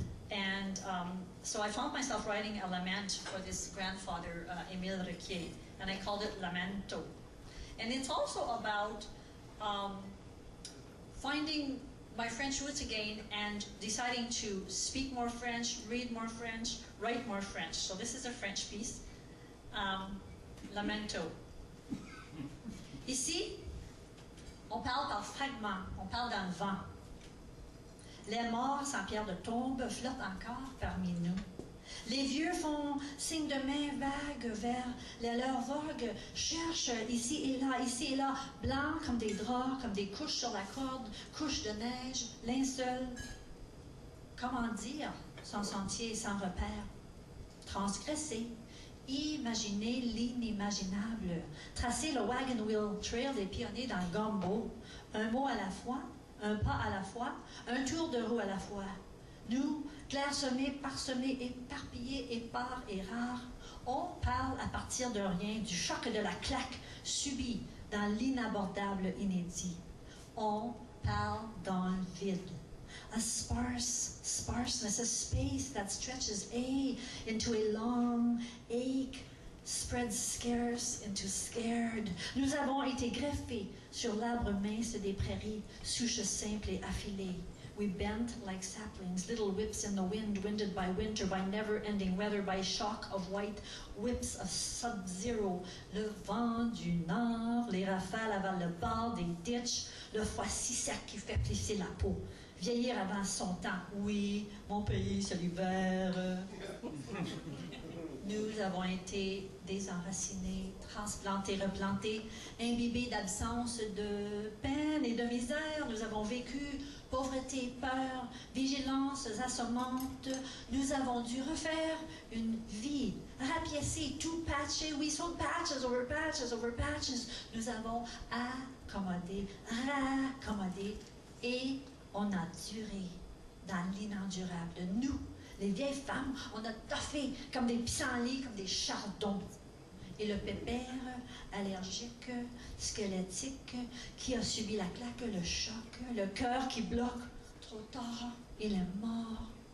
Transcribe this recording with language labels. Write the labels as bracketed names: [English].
[English] And so I found myself writing a lament for this grandfather, Pierrette Requier, and I called it Lamento. And it's also about finding my French roots again and deciding to speak more French, read more French, write more French. So this is a French piece. Lamento. [French] Ici, on parle par fragments, on parle d'un vent. Les morts sans pierre de tombe flottent encore parmi nous. Les vieux font signe de main vague vers leurs vogues, cherchent ici et là, blancs comme des draps, comme des couches sur la corde, couches de neige, linceul. Comment dire sans sentier et sans repère? Transgresser, imaginer l'inimaginable, tracer le [English] wagon wheel trail [French] des pionniers dans le gumbo, un mot à la fois, un pas à la fois, un tour de roue à la fois. Nous, clairsemés, parsemés, éparpillés, épars et rares, on parle à partir de rien, du choc et de la claque subie dans l'inabordable inédit. On parle dans le vide. [English] A sparseness, a space that stretches into a long ache, spreads scarce into scared. [French] Nous avons été greffés sur l'arbre mince des prairies, souches simples et affilées. [English] We bent like saplings, little whips in the wind, winded by winter, by never-ending weather, by shock of white whips of sub-zero. [French] Le vent du nord, les rafales avalent le bord des ditches, le froid si sec qui fait plisser la peau. Vieillir avant son temps, oui, mon pays c'est l'hiver. Nous avons été désenracinés, transplantés, replantés, imbibés d'absence de peine et de misère. Nous avons vécu pauvreté, peur, vigilance assommantes. Nous avons dû refaire une vie, rapiécer, tout patcher. [English] We sold patches over patches over patches. [French] Nous avons accommodé, raccommodé et on a duré dans l'inendurable. Nous, les vieilles femmes, on a toffé comme des pissenlits, comme des chardons. Et le pépère allergique, squelettique, qui a subi la claque, le choc, le cœur qui bloque, trop tard, il est mort.